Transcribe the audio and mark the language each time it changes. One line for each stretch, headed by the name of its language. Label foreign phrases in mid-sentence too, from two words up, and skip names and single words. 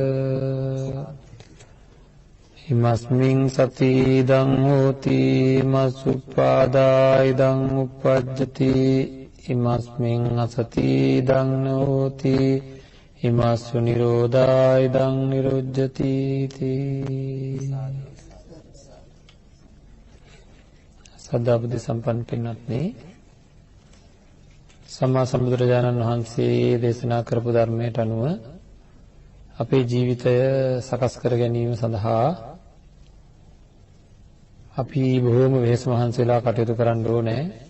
Pali: ඉමස්මින් සති ඉදං හෝති මසුප්පාදා ඉදං උප්පජ්ජති. ඉමස්මින් අසති ඉදං නෝති ඉමස්සු නිරෝධා ඉදං නිරුජ්ජති.
Sinhala: සදා බුද්ධ සම්පන්න පින්වත්නි, සම්මා සම්බුදුරජාණන් වහන්සේ දේශනා කරපු ධර්මයට අනුව අපේ ජීවිතය සකස් කර ගැනීම සඳහා අපි බොහෝම වෙහෙස මහන්සි වෙලා කටයුතු කරන්න ඕනේ.